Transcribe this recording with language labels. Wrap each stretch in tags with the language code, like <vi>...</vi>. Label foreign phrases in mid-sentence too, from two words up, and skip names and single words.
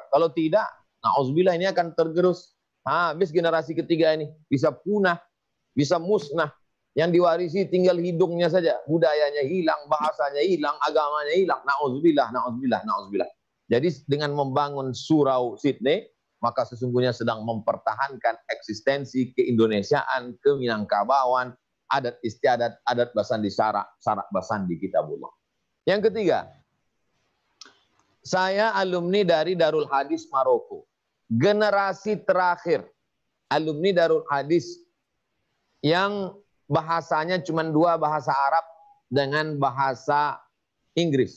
<id>Kalau tidak, na'udzubillah ini akan tergerus. Habis generasi ketiga ini bisa punah, bisa musnah. Yang diwarisi tinggal hidungnya saja, budayanya hilang, bahasanya hilang, agamanya hilang. Na'udzubillah, na'udzubillah, na'udzubillah. Jadi dengan membangun Surau Sydney, maka sesungguhnya sedang mempertahankan eksistensi keindonesiaan, keminangkabauan, adat istiadat,</id> <min>adat basandi sarak basandi kitabullah.</min> <id>Yang ketiga, saya alumni dari Darul Hadis Maroko. Generasi terakhir alumni Darul Hadis yang bahasanya cuma 2 bahasa Arab dengan bahasa Inggris.</id>